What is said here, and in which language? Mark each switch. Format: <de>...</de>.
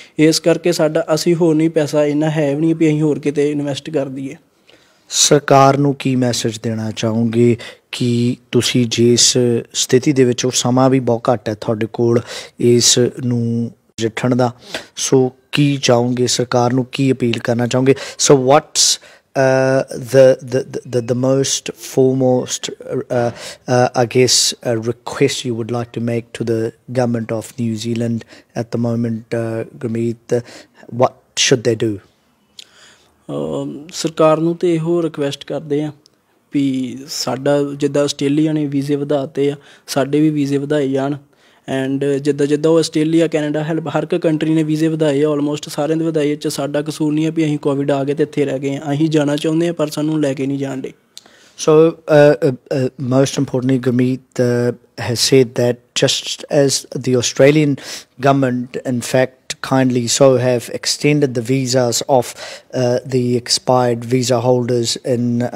<pa>ਇਸ ਕਰਕੇ ਸਾਡਾ ਅਸੀਂ ਹੋਰ ਨਹੀਂ, ਪੈਸਾ ਇੰਨਾ ਹੈ ਵੀ ਨਹੀਂ ਵੀ ਅਸੀਂ ਹੋਰ ਕਿਤੇ ਇਨਵੈਸਟ ਕਰ ਦਈਏ। ਸਰਕਾਰ ਨੂੰ ਕੀ ਮੈਸੇਜ ਦੇਣਾ ਚਾਹੋਗੇ ਕਿ ਤੁਸੀਂ ਜਿਸ ਸਥਿਤੀ ਦੇ ਵਿੱਚ, ਉਹ ਸਮਾਂ ਵੀ ਬਹੁਤ ਘੱਟ ਹੈ ਤੁਹਾਡੇ ਕੋਲ ਇਸ ਨੂੰ ਨਜਿੱਠਣ ਦਾ, ਸੋ ਕੀ ਚਾਹੋਗੇ ਸਰਕਾਰ ਨੂੰ, ਕੀ ਅਪੀਲ ਕਰਨਾ ਚਾਹੋਗੇ?</pa> <en>So what's the most foremost, I guess, request you would like to make to the government of New Zealand at the moment, Gurmeet? What should they do?</en> <pa>ਸਰਕਾਰ ਨੂੰ ਤੇ ਇਹੋ ਰਿਕੁਐਸਟ ਕਰਦੇ ਆ ਵੀ ਸਾਡਾ ਜਿੱਦਾਂ ਆਸਟ੍ਰੇਲੀਆ ਨੇ ਵੀਜ਼ੇ ਵਧਾਤੇ ਆ, ਸਾਡੇ ਵੀ ਵੀਜ਼ੇ ਵਧਾਏ ਜਾਣ। ਐਂਡ ਜਿੱਦਾਂ ਜਿੱਦਾਂ ਉਹ ਆਸਟ੍ਰੇਲੀਆ ਕੈਨੇਡਾ ਹੈਲਪ ਹਰ ਇੱਕ ਕੰਟਰੀ ਨੇ ਵੀਜ਼ੇ ਵਧਾਏ ਆ, ਆਲਮੋਸਟ ਸਾਰਿਆਂ ਦੇ ਵਧਾਏ। 'ਚ ਸਾਡਾ ਕਸੂਰ ਨਹੀਂ ਹੈ ਵੀ ਅਸੀਂ ਕੋਵਿਡ ਆ ਗਏ ਤੇ ਇੱਥੇ ਰਹਿ ਗਏ ਹਾਂ, ਅਸੀਂ ਜਾਣਾ ਚਾਹੁੰਦੇ ਹਾਂ ਪਰ ਸਾਨੂੰ ਲੈ ਕੇ ਨਹੀਂ ਜਾਣ ਡੇ।</pa> <en>So, most importantly, Gurmeet has said that just as the Australian government, in fact, kindly so have extended the visas of the expired visa holders in</en>